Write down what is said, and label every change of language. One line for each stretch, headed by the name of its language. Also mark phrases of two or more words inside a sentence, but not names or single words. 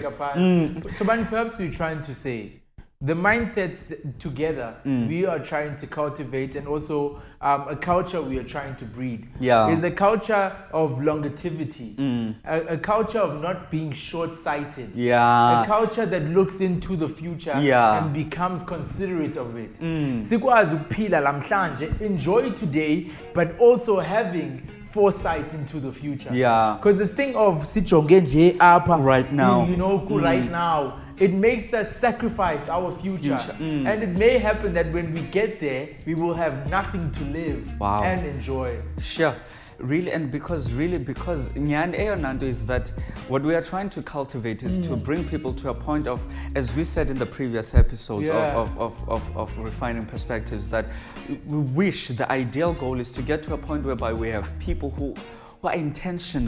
English: Tobani, perhaps we're trying to say the mindsets together we are trying to cultivate, and also a culture we are trying to breed is a culture of longevity, a culture of not being short-sighted, a culture that looks into the future and becomes considerate of it.
Zulu: Sikwazi ukuphila lamhlanje,
English: enjoy today, but also having foresight into the future. Because this thing of
Xhosa: sijonge nje apha
English: right now, right now, it makes us sacrifice our future. And it may happen that when we get there, we will have nothing to live and enjoy. Sure. Really, and because Nyan Eonando is that what we are trying to cultivate is to bring people to a point of, as we said in the previous episodes of refining perspectives, that we wish the ideal goal is to get to a point whereby we have people who are intentional.